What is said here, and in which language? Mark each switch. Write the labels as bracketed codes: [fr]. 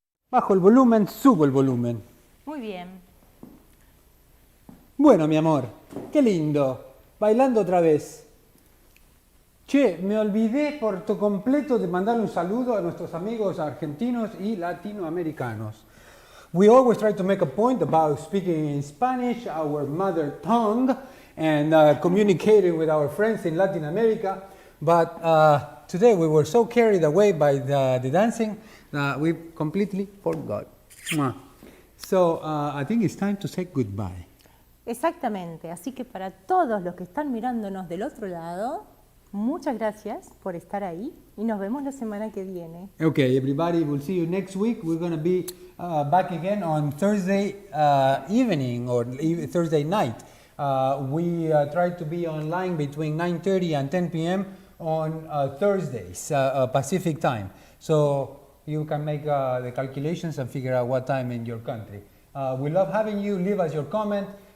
[es] Bajo el volumen, subo el volumen. Muy bien. Bueno, mi amor, qué lindo. Bailando otra vez. Che, me olvidé por completo de mandarle un saludo a nuestros amigos argentinos y latinoamericanos. [en] We always try to make a point about speaking in Spanish, our mother tongue, and communicating with our friends in Latin America. But today we were so carried away by the dancing that we completely forgot. So I think it's time to say goodbye. [es] Exactamente. Así que para todos los que están mirándonos del otro lado, Muchas gracias por estar ahí y nos vemos la semana que viene. [en] Okay, everybody, we'll see you next week. We're going to be back again on Thursday evening or Thursday night. We try to be online between 9:30 and 10 p.m. on Thursdays, Pacific time. So you can make the calculations and figure out what time in your country. We love having you. Leave us your comment.